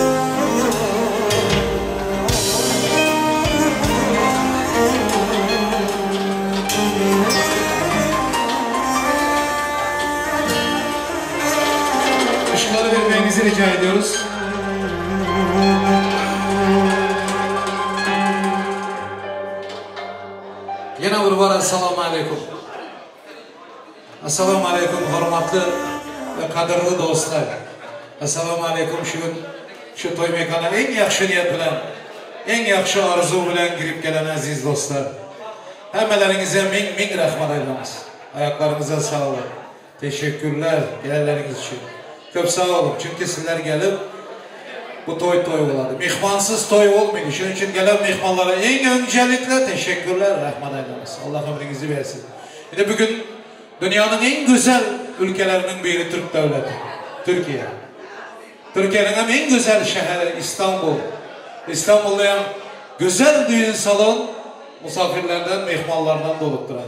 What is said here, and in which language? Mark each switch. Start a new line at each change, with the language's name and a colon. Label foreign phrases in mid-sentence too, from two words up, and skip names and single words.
Turkish: Işıkları vermenizi rica ediyoruz. Yine bir var.
Arabic: السلام عليكم. السلام عليكم
Uzbek: hurmatli ve qadrli do'stlar.
Arabic: السلام عليكم
Uzbek: şu to'y mekana eng yaxshi niyat bilan, eng yaxshi orzu bilan kirib kelgan aziz do'stlar. Hammalaringizga ming rahmat aytamiz.
Turkish: Ayaklarınıza sağlık. Teşekkürler gelenleriniz için. Çok sağ olun. Çünkü sizler gelip bu toy oladı. Mehmansız toy olmaydı. Şunun için gelen mehmanlara en öncelikle teşekkürler,
Uzbek: rahmat aytamiz.
Turkish: Allah ömrünüzü versin. Yine bugün dünyanın en güzel ülkelerinin biri Türk devleti. Türkiye. Türkiye'nin en güzel şehri İstanbul. İstanbul'da hem güzel düğün salon misafirlerden, mehmanlardan dolup duran.